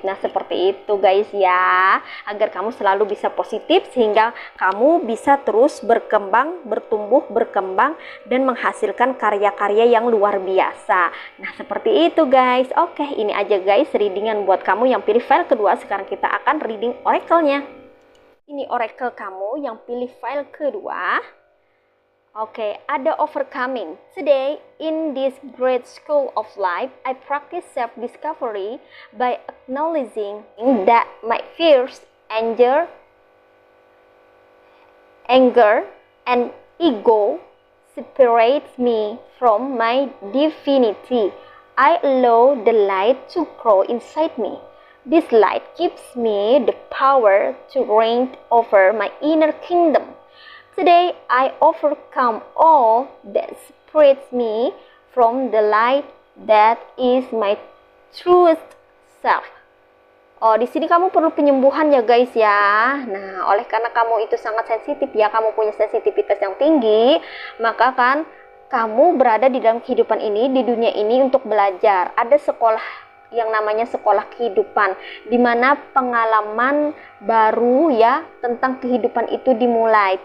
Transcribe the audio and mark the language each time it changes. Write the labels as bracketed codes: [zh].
[id] Nah seperti itu guys ya, agar kamu selalu bisa positif, sehingga kamu bisa terus berkembang, bertumbuh, berkembang, dan menghasilkan karya-karya yang luar biasa. Nah seperti itu guys. Oke, ini aja guys readingan buat kamu yang pilih file kedua. Sekarang kita akan reading oracle-nya. Ini oracle kamu yang pilih file kedua. Oke, ada overcoming. [en] Today, in this great school of life, I practice self-discovery by acknowledging that my fears, anger, and ego separates me from my divinity. I allow the light to grow inside me. This light gives me the power to reign over my inner kingdom. Today, I overcome all that separates me from the light that is my truest self. [id] Oh, di sini kamu perlu penyembuhan ya guys ya. Nah, oleh karena kamu itu sangat sensitif ya, kamu punya sensitivitas yang tinggi, maka kan kamu berada di dalam kehidupan ini, di dunia ini untuk belajar. Ada sekolah yang namanya sekolah kehidupan, di mana pengalaman baru ya tentang kehidupan itu dimulai.